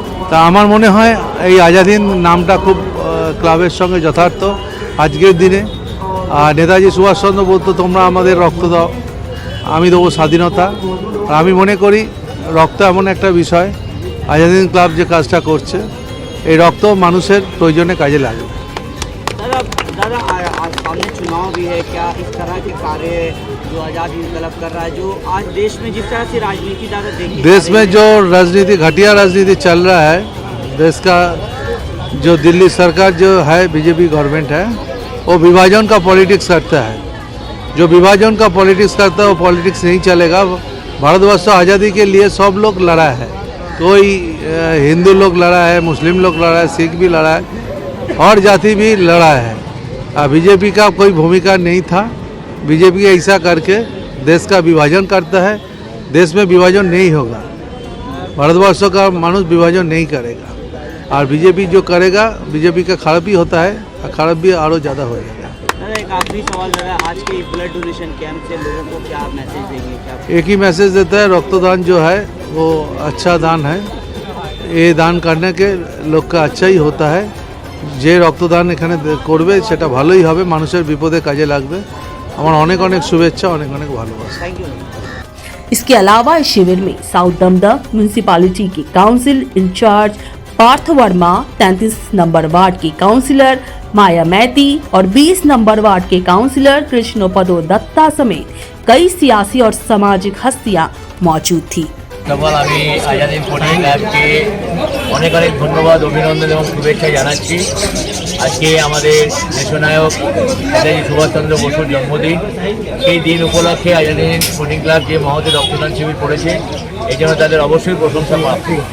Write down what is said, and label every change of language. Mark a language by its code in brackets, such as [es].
[bn] তা আমার মনে হয় এই আজাদ হিন্দ নামটা খুব ক্লাবের সঙ্গে যথার্থ আজকের দিনে। আর নেতাজি সুভাষচন্দ্র বলতো, তোমরা আমাদের রক্ত দাও, আমি দেবো স্বাধীনতা। আর আমি মনে করি রক্ত এমন একটা বিষয়, আজাদ হিন্দ ক্লাব যে কাজটা করছে, এই রক্ত মানুষের প্রয়োজনে কাজে লাগবে। [hi] दादा सामने चुनाव भी है, क्या इस तरह के कार्य जो आजाद हिंद क्लब कर रहा है, जो आज देश में जिस तरह से राजनीति दादा देखी, देश में जो राजनीति घटिया राजनीति चल रहा है, देश का जो दिल्ली सरकार जो है, बीजेपी गवर्नमेंट है, वो विभाजन का पॉलिटिक्स करता है। जो विभाजन का पॉलिटिक्स करता है वो पॉलिटिक्स नहीं चलेगा। भारतवर्ष आज़ादी के लिए सब लोग लड़ा है, कोई हिंदू लोग लड़ा है, मुस्लिम लोग लड़ा है, सिख भी लड़ा है और जाति भी लड़ा है। बीजेपी का कोई भूमिका नहीं था। बीजेपी ऐसा करके देश का विभाजन करता है। देश में विभाजन नहीं होगा, भारतवर्ष का मानुष विभाजन नहीं करेगा और बीजेपी जो करेगा, बीजेपी का खराब भी होता है और खराब भी और ज़्यादा हो जाएगा। एक आखिरी सवाल है, आज के ब्लड डोनेशन कैंप से लोगों को क्या मैसेज देंगे? क्या एक ही मैसेज देता है, रक्तदान जो है वो अच्छा दान है। ये दान करने के लोग का अच्छा ही होता है। [bn] যে রক্তদান এখানে করবে সেটা ভালোই হবে, মানুষের বিপদে কাজে লাগবে। আমার অনেক অনেক শুভেচ্ছা, অনেক অনেক ভালোবাসা। [en] Thank you. [hi] इसके अलावा इस शिविर में साउथ दमदम म्यूनिसिपालिटी के council in charge Partha Verma, 33 number ward की काउंसिलर माया मैती और 20 नंबर वार्ड के काउंसिलर कृष्णोपदो दत्ता समेत कई सियासी और सामाजिक हस्तियां मौजूद थी। [bn] তখন আমি আজাদিন স্পোর্টিং ক্লাবকে অনেক অনেক ধন্যবাদ, অভিনন্দন এবং শুভেচ্ছা জানাচ্ছি। আজকে আমাদের দেশনায়ক নেতাজি সুভাষচন্দ্র বসুর জন্মদিন, সেই দিন উপলক্ষে আজাদিন স্পোর্টিং ক্লাব যে মহতে রক্তদান শিবির করেছে, এই জন্য তাদের অবশ্যই প্রশংসা প্রাপ্য।